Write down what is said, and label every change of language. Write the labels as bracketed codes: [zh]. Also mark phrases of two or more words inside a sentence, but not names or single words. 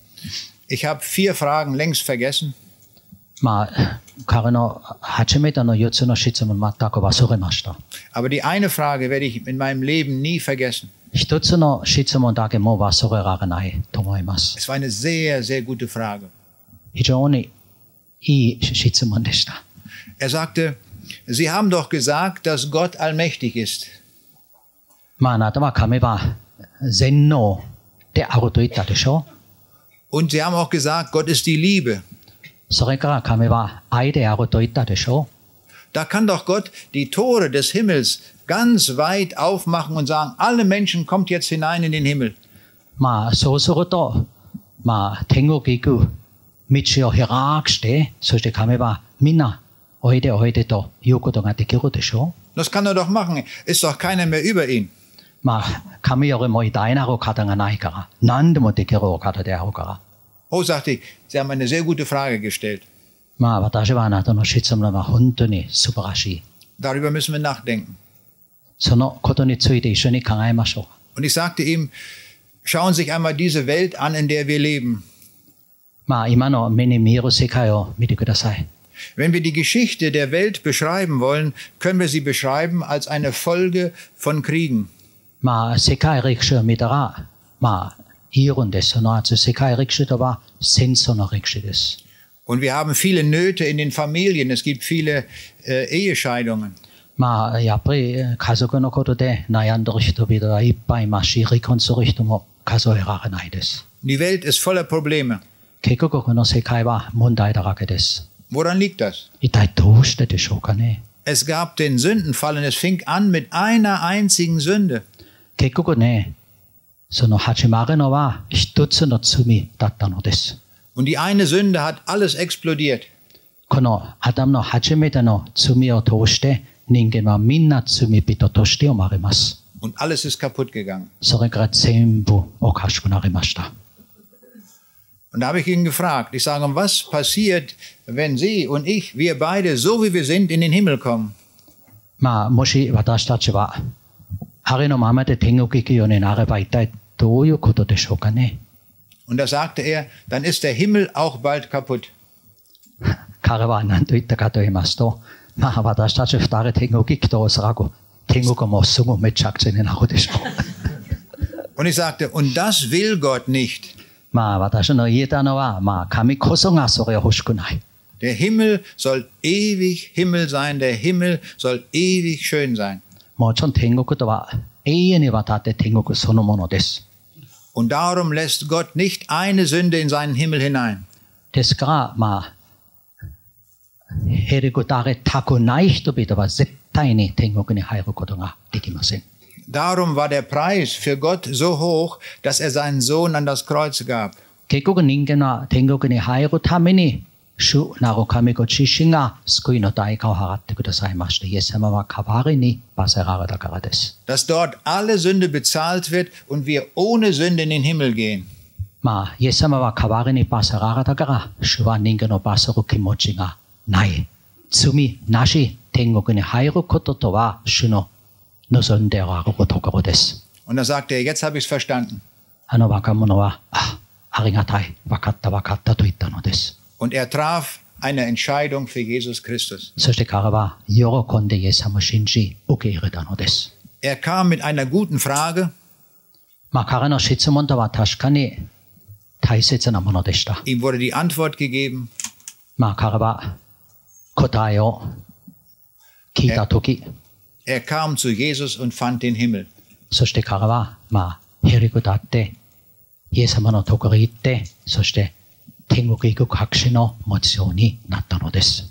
[de] Ich habe 4 Fragen längst vergessen. [ja] まあ、彼の初めての4つの質問全く忘れました。 [de] Aber die eine Frage werde ich in meinem Leben nie vergessen. [ja] 一つの質問だけもう忘れられないと思います。 [de] Es war eine sehr, sehr gute Frage. [ja] 非常にいい質問でした。 [de] Er sagte, Sie haben doch gesagt, dass Gott allmächtig ist. [ja] まあ、あなたは神は全能であると言ったでしょう。 [de] Und Sie haben auch gesagt, Gott ist die Liebe. [ja] それから神は愛であると言ったでしょう。 [de] Da kann doch Gott die Tore des Himmels ganz weit aufmachen und sagen, alle Menschen kommt jetzt hinein in den Himmel. [ja] まあ、そうすると、まあ、天国行く道を開くして、そして神はみんなおいでおいでということができるでしょう。 [de] Das kann er doch machen. Ist doch keiner mehr über ihn. [ja] まあ、神よりも偉大なる方がないから、何でもできるお方であるから。 [de] Oh, sagte ich, Sie haben eine sehr gute Frage gestellt. [ja] まあ、私はあなたの質問は本当に素晴らしい。 [de] Darüber müssen wir nachdenken. [ja] そのことについて一緒に考えましょう。 [de] Und ich sagte ihm, schauen Sie sich einmal diese Welt an, in der wir leben. [ja] まあ、今の目に見える世界を見てください。 [de] Wenn wir die Geschichte der Welt beschreiben wollen, können wir sie beschreiben als eine Folge von Kriegen. [ja] まあ、世界歴史を見たら、まあ、言えるんです。その後、世界歴史とは戦争の歴史です。 [de] Und wir haben viele Nöte in den Familien. Es gibt viele Ehescheidungen. [ja] まあ、やっぱり家族のことで悩んでる人々はいっぱいいますし、離婚する人も数えられないです。 [de] Die Welt ist voller Probleme. [ja] 結局、この世界は問題だらけです。 [de] Woran liegt das? [ja] 一体どうしてでしょうかね。 [de] Es gab den Sündenfall und es fing an mit einer einzigen Sünde. [ja] 結局ね、その始まるのは一つの罪だったのです。 [de] Und die eine Sünde hat alles explodiert. [ja] このアダムの初めての罪を通して人間はみんな罪人として生まれます。 [de] Und alles ist kaputt gegangen. [ja] それから全部おかしくなりました。 [de] Und da habe ich ihn gefragt. Ich sage, was passiert, wenn Sie und ich, wir beide, so wie wir sind, in den Himmel kommen? [ja] まあ、もし私たちはありのままで天国行くようになれば一体どういうことでしょうかね。 [de] Und da sagte er, dann ist der Himmel auch bald kaputt. [ja] 彼は何と言ったかと言いますと、まあ私たち二人天国行くとおそらく天国もすぐめちゃくちゃになるでしょう。 [de] Und ich sagte, und das will Gott nicht. [ja] まあ私の言えたのは、まあ神こそがそれを欲しくない。 [de] Der Himmel soll ewig Himmel sein, der Himmel soll ewig schön sein. [ja] もちろん天国とは永遠にわたって天国そのものです。 [de] Und darum lässt Gott nicht eine Sünde in seinen Himmel hinein. [ja] ですから、まあ、へりくだれたくない人々は絶対に天国に入ることができません。 [de] Darum war der Preis für Gott so hoch, dass er seinen Sohn an das Kreuz gab. [ja] 結局人間は天国に入るために、主なる神ご自身が救いの代価を払ってくださいまして、イエス様は代わりに罰せられたからです。 [de] Dass dort alle Sünde bezahlt wird und wir ohne Sünde in den Himmel gehen. [ja] まあ、イエス様は代わりに罰せられたから、主は人間の罰する気持ちがない。罪なし天国に入ることとは、主の望んであるところです。 [de] Und da sagte er, jetzt habe ich es verstanden. [ja] あの若者は、ありがたい、分かったと言ったのです。 [de] Und er traf eine Entscheidung für Jesus Christus. [ja] そして彼は喜んでイエス様を信じ受け入れたのです。 [de] Er kam mit einer guten Frage. [ja] まあ彼の質問とは確かに大切なものでした。 [de] Ihm wurde die Antwort gegeben. [ja] まあ彼は答えを聞いたとき、 [de] Er kam zu Jesus und fand den Himmel. [ja] そして彼はまあへりくだってイエス様のところに行って、そして天国行く確信の持つようになったのです。